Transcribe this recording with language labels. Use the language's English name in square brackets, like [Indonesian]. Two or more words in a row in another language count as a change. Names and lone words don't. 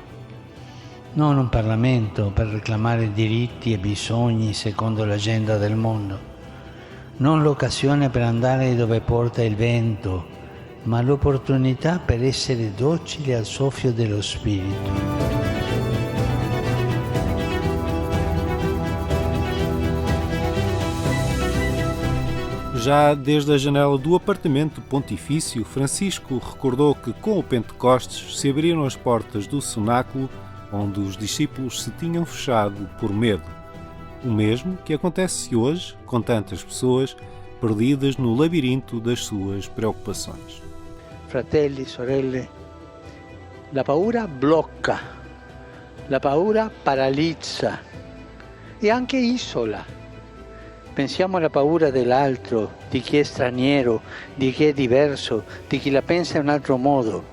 [Italian] Non un Parlamento per reclamare diritti e bisogni secondo l'agenda del mondo, non l'occasione per andare dove porta il vento, ma l'opportunità per essere docili al soffio dello Spirito. [Portuguese] Já desde a janela do apartamento pontifício, Francisco recordou que com o Pentecostes se abriram as portas do cenáculo onde os discípulos se tinham fechado por medo. O mesmo que acontece hoje com tantas pessoas perdidas no labirinto das suas preocupações. [Italian] Fratelli, sorelle, la paura blocca, la paura paralizza e anche isola. Pensiamo alla paura dell'altro, di chi è straniero, di chi è diverso, di chi la pensa in un altro modo.